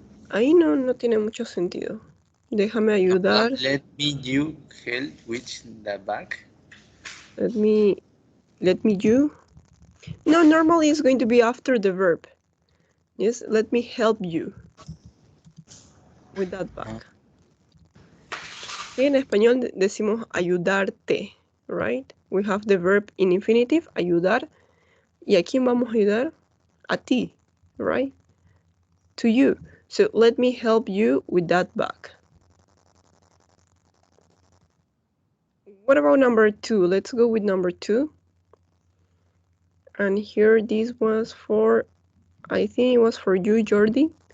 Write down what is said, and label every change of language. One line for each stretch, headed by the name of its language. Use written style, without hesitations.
Spanish: Ahí no tiene mucho sentido. Déjame ayudar.
English: Let me you help with the back. Let me you. No, normally it's going to be after the verb. Yes, let me help you with that back.
Spanish: Y en español decimos ayudarte, right?
English: We have the verb in infinitive, ayudar.
Spanish: ¿Y a quién vamos a ayudar? A ti,
English: right? To you. So let me help you with that bag. What about number 2? Let's go with number 2. And here this was for, I think it was for you, Jordi.